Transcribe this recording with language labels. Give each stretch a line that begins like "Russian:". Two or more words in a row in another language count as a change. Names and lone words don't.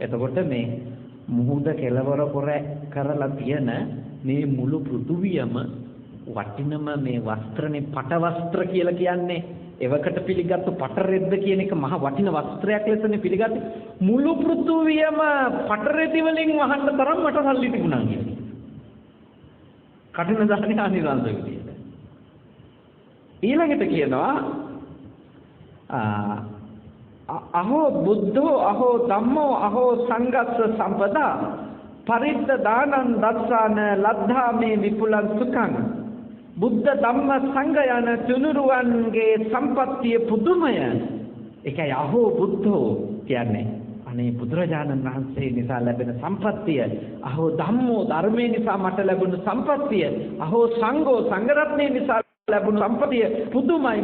Sinhala: එතකොට මේ මුහුද කෙලවර කරලා තියෙන මේ මුළු පෘථුවියම වටිනම මේ වස්ත්‍රනේ පට වස්ත්‍ර කියලා කියන්නේ එවකට පිළිගත්තු පට රෙද්ද කියන එක මහ වටින වස්ත්‍රයක් ලෙසනේ පිළිගත්තේ. මුළු පෘථුවියම පට රෙදි වලින් වහන්න තරම් මට සල්ලි තිබුණා කියන්නේ. කටින දාහනේ ආනිසංස විදියට. ඊළඟට කියනවා
Pali: අහෝ බුද්ධෝ අහෝ ධම්මෝ අහෝ සංඝස්ස සම්පදා පරිද්ද දානං දස්සාන ලද්ධා මේ විපුලං සුඛං.
Sinhala: බුද්ධ ධම්ම සංඝ යන තුනුරුවන්ගේ සම්පත්තිය පුදුමය. ඒකයි
Pali: අහෝ බුද්ධෝ
Sinhala: කියන්නේ අනේ බුදුරජාණන් වහන්සේ නිසා ලැබෙන සම්පත්තිය.
Pali: අහෝ ධම්මෝ
Sinhala: ධර්මයේ නිසා මට ලැබුණු සම්පත්තිය.
Pali: අහෝ සංඝෝ
Sinhala: සංඝ රත්නයේ නිසා ලැබුණු සම්පත්තිය පුදුමයි.